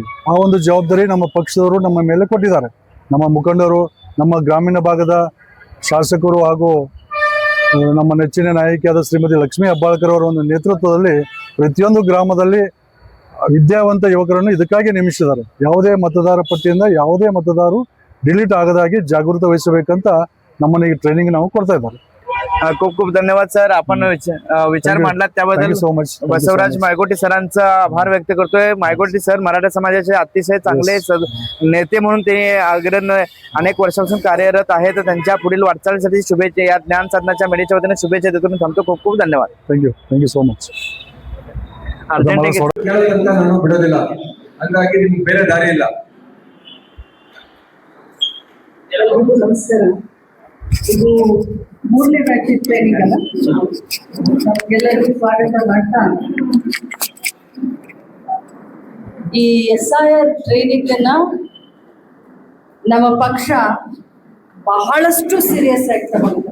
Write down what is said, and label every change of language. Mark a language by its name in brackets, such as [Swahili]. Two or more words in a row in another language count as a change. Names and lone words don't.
[Kannada] ಆ ಒಂದು ಜವಾಬ್ದಾರಿ ನಮ್ಮ ಪಕ್ಷದವರು ನಮ್ಮ ಮೇಲೆ ಕೊಟ್ಟಿದ್ದಾರೆ. ನಮ್ಮ ಮುಖಂಡರು, ನಮ್ಮ ಗ್ರಾಮೀಣ ಭಾಗದ ಶಾಸಕರು ಹಾಗೂ ನಮ್ಮ ನೆಚ್ಚಿನ ನಾಯಕಿಯಾದ ಶ್ರೀಮತಿ ಲಕ್ಷ್ಮೀ ಹೆಬ್ಬಾಳ್ಕರ್ ಅವರ ಒಂದು ನೇತೃತ್ವದಲ್ಲಿ ಪ್ರತಿಯೊಂದು ಗ್ರಾಮದಲ್ಲಿ ವಿದ್ಯಾವಂತ ಯುವಕರನ್ನು ಇದಕ್ಕಾಗಿ ನೇಮಿಸಿದ್ದಾರೆ. ಯಾವುದೇ ಮತದಾರ ಪಟ್ಟಿಯಿಂದ ಯಾವುದೇ ಮತದಾರರು ಡಿಲೀಟ್ ಆಗದಾಗಿ ಜಾಗೃತ ವಹಿಸಬೇಕಂತ ನಮ್ಮನ್ನ ಈ ಟ್ರೈನಿಂಗ್ ನಾವು ಕೊಡ್ತಾ ಇದ್ದಾರೆ. [Marathi] खूप खूप धन्यवाद सर. आपण विचार मांडलात त्याबद्दल [English] so much. [Marathi] बसवराज मायगोटे सरांचा आभार व्यक्त करतोय. मायगोटे सर मराठा समाजाचे अतिशय चांगले नेते म्हणून ते अग्रणी अनेक वर्षापासून कार्यरत आहेत. त्यांच्या पुढील वाटचालीसाठी शुभेच्छा. या ज्ञान साधनाच्या मीडियाच्या वतीने शुभेच्छा देतो. मी थांबतो. खूप खूप धन्यवाद. [English] thank you so much. [Kannada] ನಾನು ಬಿಡೋದಿಲ್ಲ, ಹಂಗಾಗಿ ನಿಮ್ಗೆ ಬೇರೆ ದಾರಿ ಇಲ್ಲ. ನಮಸ್ಕಾರ. ಇದು 3ನೇ ಬ್ಯಾಚ್ ಟ್ರೈನಿಂಗ್ ಅಲ್ಲ, ಎಲ್ಲರಿಗೂ ಸ್ವಾಗತ ಮಾಡ್ತಾ ಈ SIR ಟ್ರೈನಿಂಗ್ ಅನ್ನ ನಮ್ಮ ಪಕ್ಷ ಬಹಳಷ್ಟು ಸೀರಿಯಸ್ ಆಗಿ ತಗೊಂಡಿದೆ.